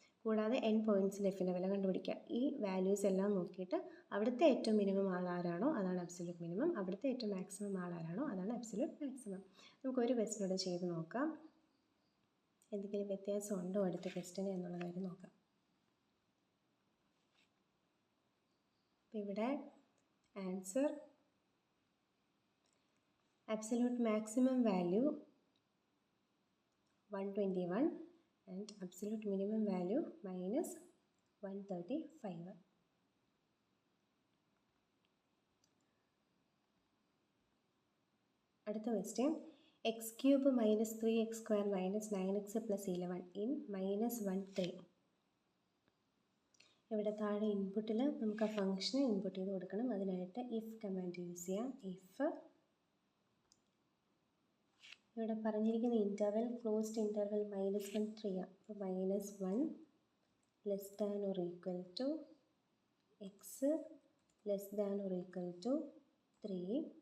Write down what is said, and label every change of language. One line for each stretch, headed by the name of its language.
Malayalam: കൂടാതെ n പോയിൻറ്റ്സിൽ എഫിൻ്റെ വില കണ്ടുപിടിക്കുക. ഈ വാല്യൂസ് എല്ലാം നോക്കിയിട്ട് അവിടുത്തെ ഏറ്റവും മിനിമം ആളാരാണോ അതാണ് അബ്സല്യൂട്ട് മിനിമം, അവിടുത്തെ ഏറ്റവും മാക്സിമം ആളാരാണോ അതാണ് അബ്സല്യൂട്ട് മാക്സിമം. നമുക്കൊരു ക്വസ്റ്റ്യനോട് ചെയ്ത് നോക്കാം, എന്തെങ്കിലും വ്യത്യാസം ഉണ്ടോ അടുത്ത ക്വസ്റ്റ്യന് എന്നുള്ള കാര്യം നോക്കാം. അപ്പോൾ ഇവിടെ answer
English: absolute maximum value 121 and absolute minimum value -135.
Malayalam: അടുത്ത question x³ -3x² -9x + 11 in -13. ഇവിടെ താഴെ ഇൻപുട്ടിൽ നമുക്ക് ആ ഫംഗ്ഷനെ ഇൻപുട്ട് ചെയ്ത് കൊടുക്കണം. അതിനായിട്ട് ഇഫ് കമാൻഡ് യൂസ് ചെയ്യാം. ഇഫ് ഇവിടെ പറഞ്ഞിരിക്കുന്ന ഇൻ്റർവെൽ ക്ലോസ്ഡ് ഇൻ്റർവെൽ -1 3 ആണ്.
English: അപ്പോൾ -1 less than or equal to x less than or equal to 3.